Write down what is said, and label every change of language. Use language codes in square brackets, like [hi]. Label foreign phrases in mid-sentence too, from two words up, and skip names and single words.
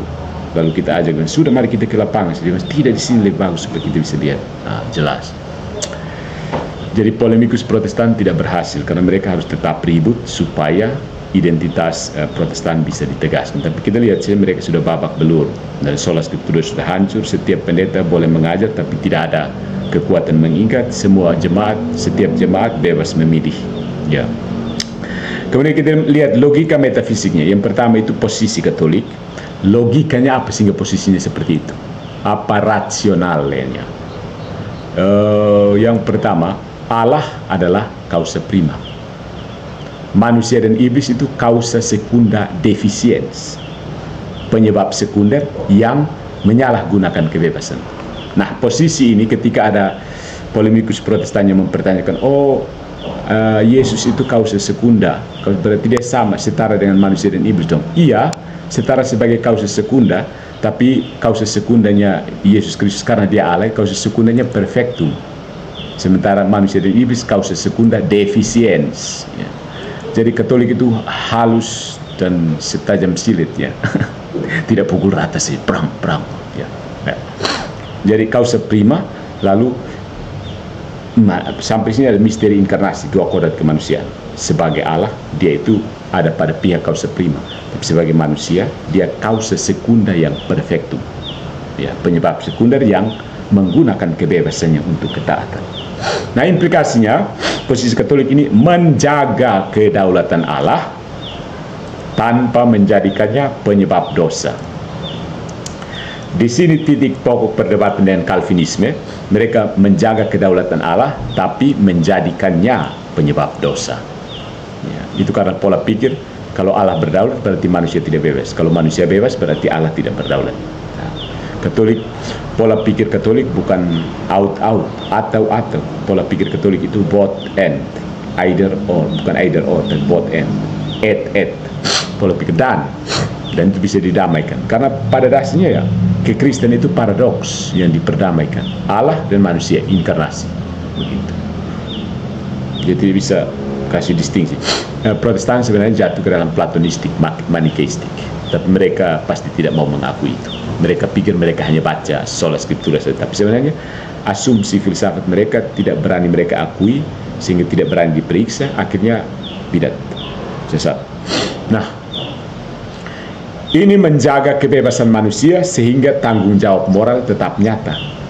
[id] Lalu kita ajak, sudah mari kita ke lapangan. Tidak, di sini lebih bagus supaya kita bisa lihat jelas. Jadi polemikus Protestan tidak berhasil karena mereka harus tetap ribut supaya identitas Protestan bisa ditegaskan. Tapi kita lihat saja mereka sudah babak belur. Dari [la] sola scriptura [id] sudah hancur. Setiap pendeta boleh mengajar tapi tidak ada kekuatan mengikat. Semua jemaat, setiap jemaat bebas memilih. Ya. Kemudian kita lihat logika metafisiknya. Yang pertama itu posisi Katolik. Logikanya apa sehingga posisinya seperti itu? Apa rasionalnya? Yang pertama, Allah adalah [la] causa prima. [id] Manusia dan iblis itu [la] causa secunda deficiens, [id] penyebab sekunder yang menyalahgunakan kebebasan. Nah, posisi ini ketika ada polemikus Protestan yang mempertanyakan, Yesus itu [la] causa secunda, [id] berarti dia sama, setara dengan manusia dan iblis dong. Iya, setara sebagai [la] causa secunda, [id] tapi [la] causa secundanya [id] Yesus Kristus karena dia Allah, [la] causa secundanya perfectum. [id] Sementara manusia dan iblis [la] causa secunda deficiens. [id] Ya. Jadi Katolik itu halus dan setajam silet, ya. Tidak pukul rata sih, perang. Ya. Ya. Jadi [la] causa prima, [id] lalu sampai sini ada misteri inkarnasi, dua kodrat kemanusiaan. Sebagai Allah, dia itu ada pada pihak [la] causa prima. [id] Tapi sebagai manusia, dia [la] causa secunda [id] yang perfectum. Ya, penyebab sekunder yang menggunakan kebebasannya untuk ketaatan. Nah, implikasinya posisi Katolik ini menjaga kedaulatan Allah tanpa menjadikannya penyebab dosa. Di sini titik pokok perdebatan dengan Calvinisme. Mereka menjaga kedaulatan Allah tapi menjadikannya penyebab dosa. Ya, itu karena pola pikir kalau Allah berdaulat berarti manusia tidak bebas. Kalau manusia bebas berarti Allah tidak berdaulat. Katolik, pola pikir Katolik bukan out atau. Pola pikir Katolik itu [en] both and, either or, [id] bukan [en] either or, [id] tapi [en] both and, [id] et. Pola pikir dan itu bisa didamaikan. Karena pada dasarnya ya kekristen itu paradoks yang diperdamaikan, Allah dan manusia inkarnasi, begitu. Jadi tidak bisa kasih distingsi. Protestan sebenarnya jatuh ke dalam platonistik, manikeistik, tapi mereka pasti tidak mau mengakui itu. Mereka pikir mereka hanya baca [la] sola scriptura [id] saja, tapi sebenarnya asumsi filsafat mereka tidak berani mereka akui, sehingga tidak berani diperiksa, akhirnya bidat, sesat. Nah, ini menjaga kebebasan manusia sehingga tanggung jawab moral tetap nyata.